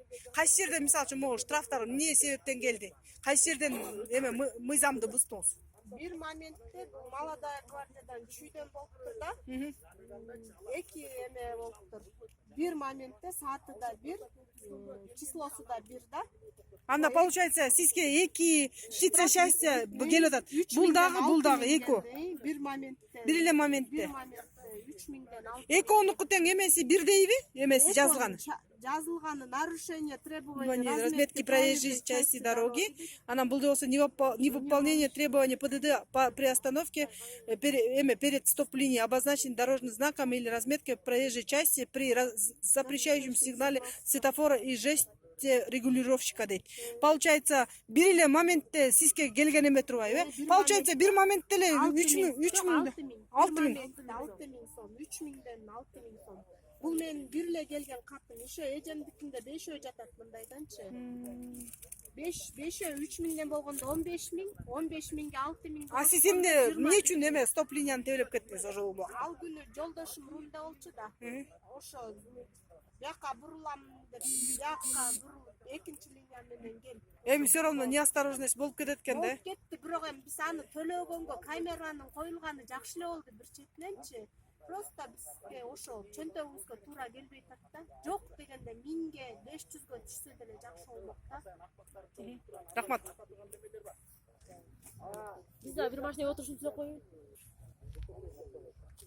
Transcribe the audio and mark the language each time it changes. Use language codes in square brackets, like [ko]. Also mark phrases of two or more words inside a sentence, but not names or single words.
[ky] Кайсы жерде мисалы үчүн могу штрафтар эмне себептен келди? Кайсы жерден эме мыйзамды буздуңуз? Бир моментте молодая гвардиядан чүйдөн болуптур да. 2 эме болуптур. Бир моментте сааты да 1, числосу да 1 да. Анда получается сизге 2 [ru] птица счастья [ky] келип атат. Бул дагы эко. Бир моментте. Бир эле моментте. 3000ден 6. Экоонуку тең эмеси бирдейби? Эмеси жазылганы. [ru] Жазылганы нарушение требований Разметки проезжей части дороги. [ky] Анан бул болсо [ru] невыполнение требований ПДД по приостановке перед стоп-линией обозначен дорожным знаком или разметкой проезжей части при запрещающем сигнале светофора и жесте регулировщика дейт. [ky] Получается, бир эле моментте сизге келген эме турбайбы? Получается, бир моментте эле 3000 сом, 3000ден 6000 сом. Бул менин бир эле келген катым. Ошо эжемдикинде 5 жатат мындайданчы. 5 3000ден болгондо 15000, 15000ге 6000. А сиз эмне үчүн эме стоп линияны тебелеп кеттиңиз ошол? Ал күнү жолдошум рулда болчу да. Ошо бияка бурулам деп, бияка бурулуп экинчи линия менен келип. Эми [ru] все равно [ky] неосторожность болуп кетет экен да? Болуп кетти, бирок эми биз аны төлөгөнгө камеранын коюлганы жакшы эле болду бир четиненчи. Просто бизге ошо чөнтөгүбүзгө туура келбей атат да. Жок дегенде 1000ге 500гө түшсө деле жакшы болмок да. Рахмат. Биз да бир машинеге отурушун түзөп коеюн.